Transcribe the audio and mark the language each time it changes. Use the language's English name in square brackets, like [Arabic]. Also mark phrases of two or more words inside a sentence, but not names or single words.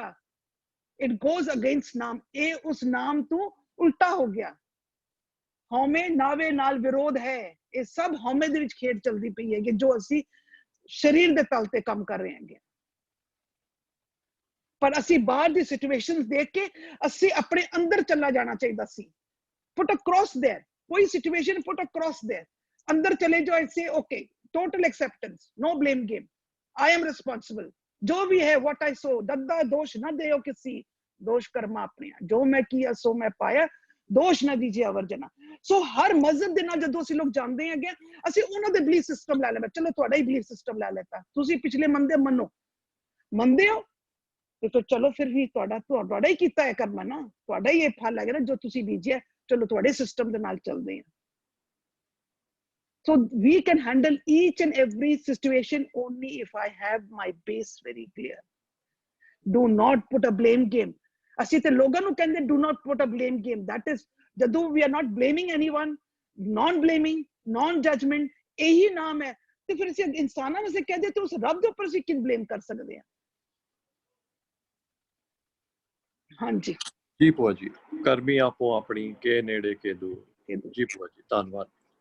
[English] it goes against [Punjabi] ਨਾਮ. ਇਹ ਉਸ ਨਾਮ ਤੋਂ ਉਲਟਾ ਹੋ ਗਿਆ. ਹਉਮੈ ਨਾਵੇ ਨਾਲ ਵਿਰੋਧ ਹੈ. ਇਹ ਸਭ ਹਉਮੈ ਦੇ ਵਿੱਚ ਖੇਡ ਚੱਲਦੀ ਪਈ ਹੈ ਕਿ ਜੋ ਅਸੀਂ ਸਰੀਰ ਦੇ ਤਲ ਤੇ ਕੰਮ ਕਰ ਰਹੇ ਹਾਂ. ਪਰ ਅਸੀਂ ਬਾਹਰ ਦੀ ਸਿਚੁਏਸ਼ਨਸ ਦੇਖ ਕੇ ਅਸੀਂ ਆਪਣੇ ਅੰਦਰ ਚੱਲਾ ਜਾਣਾ ਚਾਹੀਦਾ ਸੀ. [English] Put a cross there. [Punjabi] कोई [English] situation put across there, [Hindi] अंदर चले जाओ, [English] say okay, total acceptance, no blame game, I am responsible, [Hindi] जो भी है [English] what I saw, [Punjabi] ਦੱਦਾ ਦੋਸ਼ ਨਾ ਦੇਓ ਕਿਸੀ, ਦੋਸ਼ ਕਰਮਾ ਅਪਨੇ, ਜੋ ਮੈਂ ਕੀਆ ਸੋ ਮੈਂ ਪਾਇਆ, ਦੋਸ਼ ਨਾ ਦੀਜੀਏ ਅਵਰਜਨਾ। ਸੋ ਹਰ ਮਜ਼ਹਬ ਦੇ ਨਾਲ ਜਦੋਂ ਅਸੀਂ ਲੋਕ ਜਾਂਦੇ ਹੈਗੇ, ਅਸੀਂ ਉਹਨਾਂ ਦੇ [English] belief system [Punjabi] ਲੈ ਲੈਂਦੇ, ਚਲੋ ਤੁਹਾਡਾ ਹੀ [English] belief system [Punjabi] ਲੈ ਲੈਤਾ, ਤੁਸੀਂ ਪਿਛਲੇ ਮੰਨਦੇ ਹੋ ਤੇ ਫਿਰ ਚਲੋ ਫਿਰ ਵੀ ਤੁਹਾਡਾ ਹੀ ਕੀਤਾ ਹੈ ਕਰਮ ਨਾ, ਤੁਹਾਡਾ ਹੀ ਇਹ ਫਲ ਹੈਗਾ ਨਾ ਜੋ ਤੁਸੀਂ ਬੀਜਿਆ, ਚਲੋ ਤੁਹਾਡੇ ਸਿਸਟਮ ਦੇ ਨਾਲ ਚੱਲਦੇ ਆ। [English] So we can handle each and every situation only if I have my base very clear. Do not put a blame game. [Punjabi] ਅਸੀਂ ਤੇ ਲੋਕਾਂ ਨੂੰ ਕਹਿੰਦੇ [English] do not put a blame game. That is, ਜਦੋਂ we are not blaming anyone, non blaming, non judgment, [Punjabi] ਇਹੀ ਨਾਮ ਹੈ, ਤੇ ਫਿਰ ਅਸੀਂ ਇਨਸਾਨਾਂ ਨੂੰ ਕਹਦੇ ਤੇ ਉਸ ਰੱਬ ਦੇ ਉੱਪਰ ਅਸੀਂ ਕਿਨ ਬਲੇਮ ਕਰ ਸਕਦੇ ਹਾਂ। ਹਾਂਜੀ ਜੀ ਭੂਆ ਜੀ, ਕਰਮੀ ਆਪੋ ਆਪਣੀ, ਕੇ ਨੇੜੇ ਕੇ ਦੂਰ। ਜੀ ਭੂਆ ਜੀ, ਧੰਨਵਾਦ।